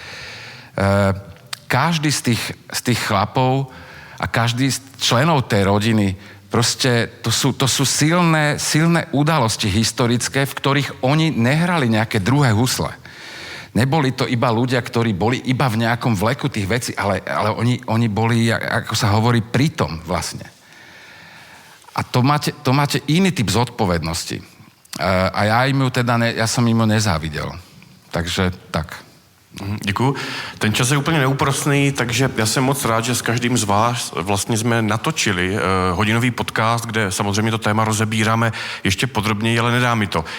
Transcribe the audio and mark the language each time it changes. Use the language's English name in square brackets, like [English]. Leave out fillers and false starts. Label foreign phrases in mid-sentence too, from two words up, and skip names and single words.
[Slovak] Každý z tých chlapov a každý z členov tej rodiny, proste to sú silné udalosti historické, v ktorých oni nehrali nejaké druhé husle. Neboli to iba ľudia, ktorí boli iba v nejakom vleku tých vecí, ale oni boli, ako sa hovorí, pritom vlastne. A to máte iný typ zodpovednosti. [Czech] A já jsem jim nezáviděl. Takže tak. Děkuju. Ten čas je úplně neúprosný, takže já jsem moc rád, že s každým z vás vlastně jsme natočili hodinový podcast, kde samozřejmě to téma rozebíráme ještě podrobněji, ale nedá mi to.